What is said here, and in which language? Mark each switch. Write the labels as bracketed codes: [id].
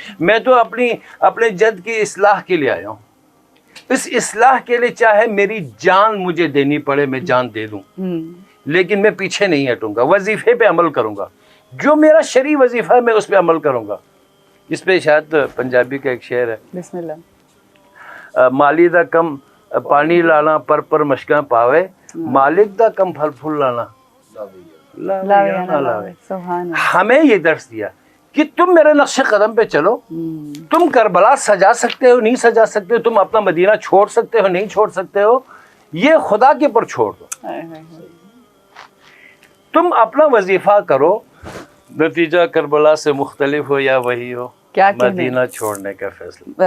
[ur] میں تو اپنے جد کی اصلاح کے لیے آیا ہوں. اس اصلاح کے لیے چاہے میری جان مجھے دینی پڑے، میں جان دے دوں، لیکن میں پیچھے نہیں ہٹوں گا. وظیفے پہ عمل کروں گا، جو میرا شرعی وظیفہ ہے میں اس پہ عمل کروں گا. اس پہ شاید پنجابی کا ایک شعر ہے، [ar] بسم اللہ. [pa] مالی دا کم پانی لانا پر مشکاں پاوے، مالک دا کم پھل پھول لانا لاوے. [ur] ہمیں یہ درس دیا کہ تم میرے نقش قدم پہ چلو. تم کربلا سجا سکتے ہو، نہیں سجا سکتے ہو، تم اپنا مدینہ چھوڑ سکتے ہو، نہیں چھوڑ سکتے ہو، یہ خدا کے پر چھوڑ دو. تم اپنا وظیفہ کرو، نتیجہ کربلا سے مختلف ہو یا وہی ہو، مدینہ چھوڑنے کا فیصلہ.